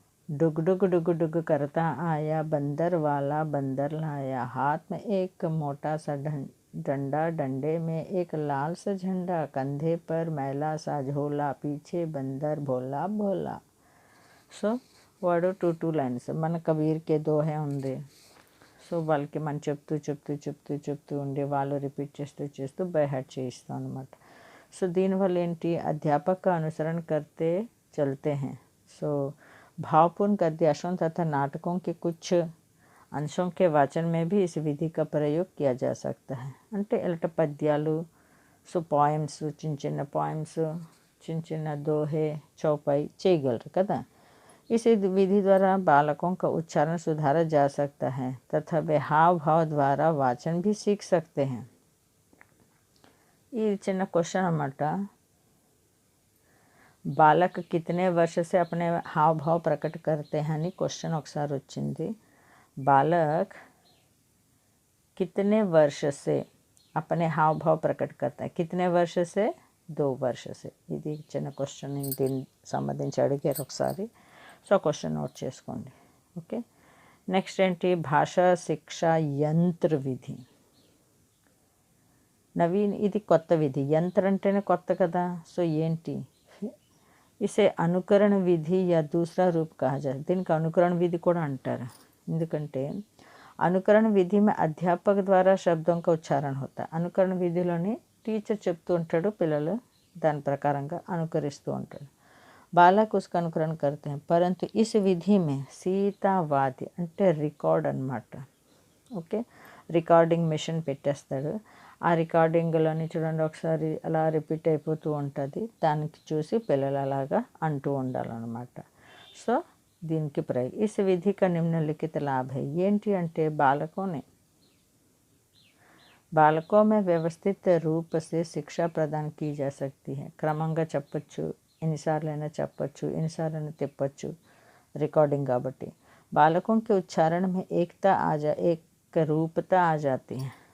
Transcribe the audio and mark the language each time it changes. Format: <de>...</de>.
<hi>डुग डुग डुग डुग करता आया बंदर वाला बंदर लाया, हाथ में एक मोटा सा डंडा, डंडे में एक लाल सा झंडा, कंधे पर मैला सा झोला, पीछे बंदर भोला भोला.</hi> <te>సో వాడు టూ లైన్స్ మన కబీర్కే దోహే ఉంది. సో వాళ్ళకి మనం చెప్తూ ఉండి వాళ్ళు రిపీట్ చేస్తూ బై హార్ట్ చేయిస్తాం అనమాట. సో దీనివల్ల ఏంటి అధ్యాపక అనుసరణ</te> <hi>करते चलते हैं. సో भावपूर्ण गद्यांशों तथा नाटकों के कुछ अंशों के वाचन में भी इस विधि का प्रयोग किया जा सकता है.</hi> <te>అంటే ఇలాంటి పద్యాలు, సో పోయమ్స్, చిన్న పోయమ్స్, చిన్న దోహే, చౌపాయి చేయగలరు కదా.</te> <hi>इस विधि द्वारा बालकों का उच्चारण सुधारा जा सकता है तथा वे हाव भाव द्वारा वाचन भी सीख सकते हैं.</hi> <te>ये చిన్న క్వశ్చన్ అన్నమాట.</te> <hi>బాలక్ కితనే వర్ష से अपने हाव भाव प्रकट करते हैं</hi> <te>అని క్వశ్చన్ ఒకసారి వచ్చింది.</te> <hi>బాలక్ कितने वर्ष से अपने हाव भाव प्रकट करता है. कितने वर्ष से 2 वर्ष से.</hi> <te>ఇది చిన్న క్వశ్చన్ దీనికి సంబంధించి అడిగారు ఒకసారి. సో క్వశ్చన్ నోట్ చేసుకోండి. ఓకే. నెక్స్ట్ ఏంటి భాషా శిక్ష యంత్ర విధి. నవీన్ ఇది కొత్త విధి. యంత్ర అంటేనే కొత్త కదా.</te> <hi>సో ఏంటి ఇసే అనుకరణ విధి యా దూసరా రూప్ కహా జాతా.</hi> <te>దీనికి అనుకరణ విధి కూడా అంటారు.</te> <hi>ఎందుకంటే అనుకరణ విధి में అధ్యాపక ద్వారా శబ్దం का ఉచ్చారణ होता.</hi> <te>అనుకరణ విధిలోని టీచర్ చెప్తూ ఉంటాడు, పిల్లలు దాని ప్రకారంగా అనుకరిస్తూ ఉంటాడు.</te> <hi>బాలక్ उसका अनुकरण करते हैं. परंतु इस विधि में</hi> <te>సీతావాది అంటే రికార్డ్ అన్నమాట. ఓకే. రికార్డింగ్ మిషన్ పెట్టేస్తాడు. ఆ రికార్డింగ్లోని చూడండి ఒకసారి అలా రిపీట్ అయిపోతూ ఉంటుంది. దానికి చూసి పిల్లలు అలాగా అంటూ ఉండాలన్నమాట.</te> <hi>సో దీనికి ప్రయోగ इस विधि का निम्नलिखित लाभ है.</hi> <te>ఏంటి అంటే</te> <hi>बालकों में व्यवस्थित रूप से शिक्षा प्रदान की जा सकती है.</hi> <te>క్రమంగా చెప్పచ్చు, ఎన్నిసార్లైనా చెప్పచ్చు, ఎన్నిసార్లైనా తిప్పచ్చు, रिकॉर्डिंग కాబట్టి.</te> <hi>बालकों के उच्चारण में एक रूपता आ जाती है.</hi>